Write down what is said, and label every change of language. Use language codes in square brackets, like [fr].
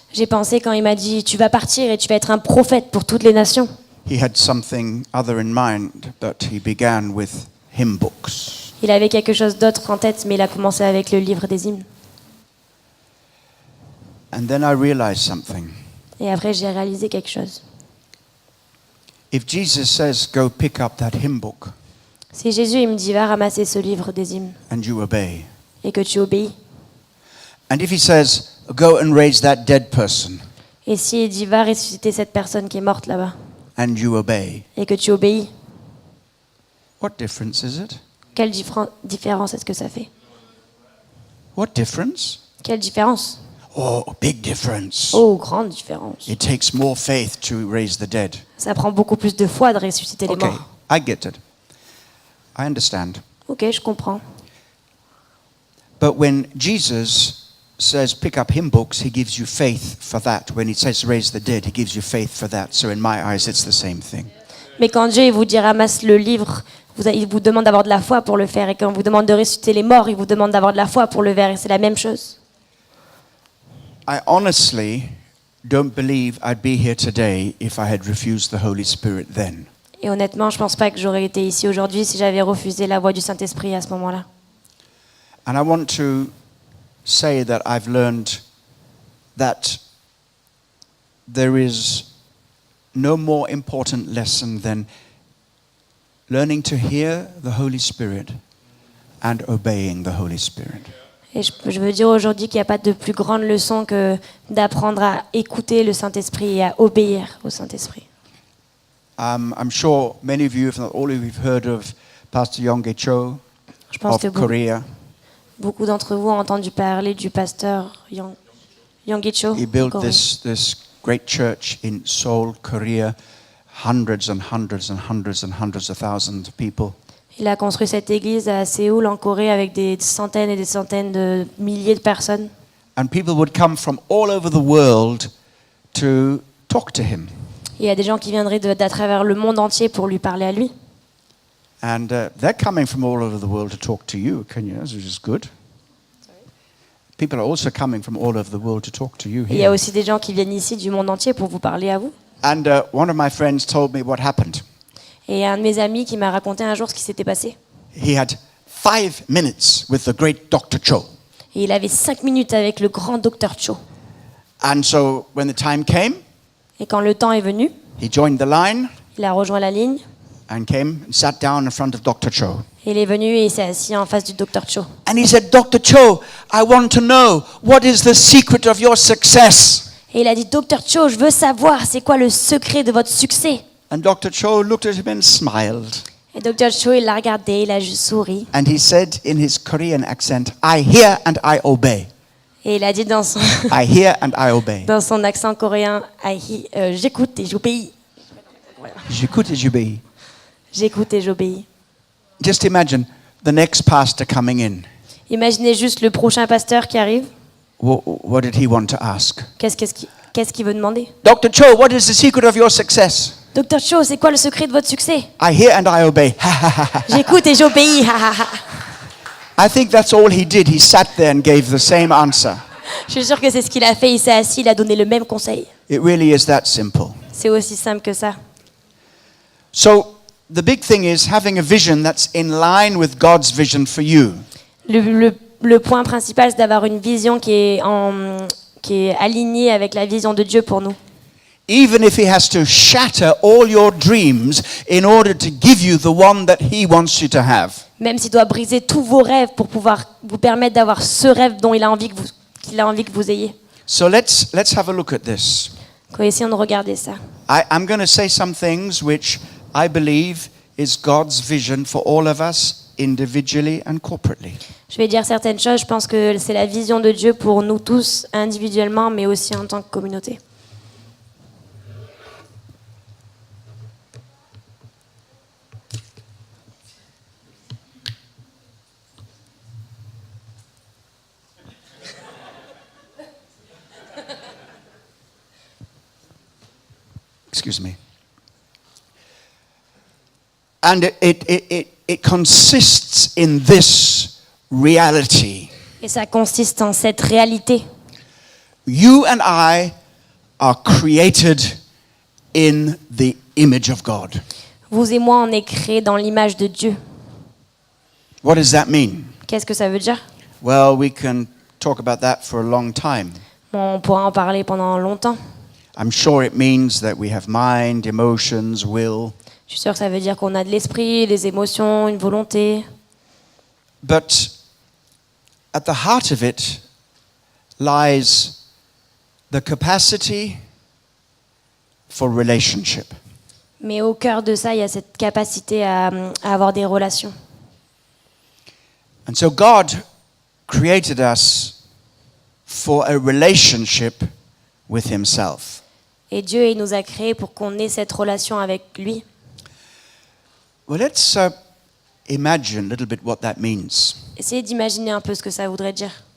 [fr] J'ai pensé quand il m'a dit, tu vas partir et tu vas être un prophète pour toutes les nations. [en] he had something other in mind, but he began with hymn books. [fr] Il avait quelque chose d'autre en tête, mais il a commencé avec le livre des hymnes. [en] And then I realized something. [fr] Et après, j'ai réalisé quelque chose. [en] If Jesus says, go pick up that hymn book, [fr] Si Jésus il me dit, va ramasser ce livre des hymnes, [en] and you obey, [fr] et que tu obéis, [en] and if he says, go and raise that dead person, [fr] et s'il dit, va ressusciter cette personne qui est morte là-bas, [en] and you obey, [fr] et que tu obéis, [en] what difference is it? [fr] quelle différence est-ce que ça fait? [en] What difference? [fr] Quelle différence? [en] Oh, big difference. [fr] Oh, grande différence. [en] It takes more faith to raise the dead. [fr] Ça prend beaucoup plus de foi de ressusciter les [en] Okay, [fr] morts. [en] I get it. I understand. [fr] Ok, je comprends. [en] But when Jesus says pick up hymn books, he gives you faith for that. When he says raise the dead, he gives you faith for that. So in my eyes, it's the same thing. [fr] Mais quand Dieu il vous dit ramasse le livre, il vous demande d'avoir de la foi pour le faire. Et quand il vous demande de ressusciter les morts, il vous demande d'avoir de la foi pour le faire. Et c'est la même chose. [en] I honestly don't believe I'd be here today if I had refused the Holy Spirit then. [fr] Et honnêtement, je pense pas que j'aurais été ici aujourd'hui si j'avais refusé la voix du Saint-Esprit à ce moment-là. [en] And I want to say that I've learned that there is no more important lesson than learning to hear the Holy Spirit and obeying the Holy Spirit. [fr] Et je veux dire aujourd'hui qu'il n'y a pas de plus grande leçon que d'apprendre à écouter le Saint-Esprit et à obéir au Saint-Esprit. [en] I'm sure many of you, if not all of you, have heard of Pastor Yonggi Cho [fr] Je pense [en] of [fr] que [en] Korea. [fr] beaucoup d'entre vous ont entendu parler du pasteur Yonggi Cho. [en] He built [fr] Corée. [en] this great church in Seoul, Korea, hundreds and hundreds and hundreds and hundreds of thousands of people. [fr] Il a construit cette église à Séoul, en Corée, avec des centaines et des centaines de milliers de personnes. [en] And people would come from all over the world to talk to him. [fr] Et il y a des gens qui viendraient d'à travers le monde entier pour lui parler à lui. [en] And they're coming from all over the world to talk to you, which is good. People are also coming from all over the world to talk to you [fr] Et il y a [en] here. [fr] aussi des gens qui viennent ici du monde entier pour vous parler à vous. [en] And one of my friends told me what happened. [fr] Et un de mes amis qui m'a raconté un jour ce qui s'était passé. [en] He had 5 minutes with the great Dr. Cho. [fr] Et il avait 5 minutes avec le grand docteur Cho. [en] And so when the time came, [fr] Et quand le temps est venu, [en] he joined the line [fr] il a rejoint la ligne. [en] and came and sat down in front of Dr. Cho. [fr] Et il est venu et il s'est assis en face du docteur Cho. [en] And he said, Dr. Cho, I want to know what is the secret of your success. [fr] Et il a dit, docteur Cho, je veux savoir, c'est quoi le secret de votre succès? [en] And Dr. Cho looked at him and smiled. [fr] Et docteur Cho, il l'a regardé, il a juste souri. [en] And he said in his Korean accent, I hear and I obey. [fr] Et il a dit dans son, [en] I hear and I obey. [fr] dans son accent coréen, j'écoute et j'obéis. J'écoute et j'obéis. J'écoute et j'obéis. [en] Just imagine the next pastor coming in. [fr] Imaginez juste le prochain pasteur qui arrive. [en] What did he want to ask? [fr] Qu'est-ce qu'il veut demander? [en] Dr. Cho, what is the secret of your success? [fr] Docteur Cho, c'est quoi le secret de votre succès? [en] I hear and I obey. [fr] J'écoute et j'obéis. Ha, ha, ha. [en] I think that's all he did. He sat there and gave the same answer. [fr] Je suis sûre que c'est ce qu'il a fait. Il s'est assis, il a donné le même conseil. [en] It really is that simple. [fr] C'est aussi simple que ça. [en] So the big thing is having a vision that's in line with God's vision for you. [fr] Le point principal, c'est d'avoir une vision qui est alignée avec la vision de Dieu pour nous. [en] Even if he has to shatter all your dreams in order to give you the one that he wants you to have. [fr] Même s'il doit briser tous vos rêves pour pouvoir vous permettre d'avoir ce rêve dont il a envie que vous ayez. [en] So let's have a look at this. [fr] Essayons de regarder ça. [en] I'm going to say some things which I believe is God's vision for all of us individually and corporately. [fr] Je vais dire certaines choses. Je pense que c'est la vision de Dieu pour nous tous individuellement, mais aussi en tant que communauté. [en] Excuse me. And it consists in this reality. [fr] Et ça consiste en cette réalité. [en] You and I are created in the image of God. [fr] Vous et moi, on est créés dans l'image de Dieu. [en] What does that mean? [fr] Qu'est-ce que ça veut dire? [en] Well, we can talk about that for a long time. [fr] On pourra en parler pendant longtemps. [en] I'm sure it means that we have mind, emotions, will. [fr] Je suis sûre que ça veut dire qu'on a de l'esprit, des émotions, une volonté. [en] But at the heart of it lies the capacity for relationship. [fr] Mais au cœur de ça, il y a cette capacité à avoir des relations. [en] And so God created us for a relationship with himself. [fr] Et Dieu, il nous a créés pour qu'on ait cette relation avec lui. [en] Well, let's imagine a little bit what that means. [fr] Essayez d'imaginer un peu ce que ça voudrait dire.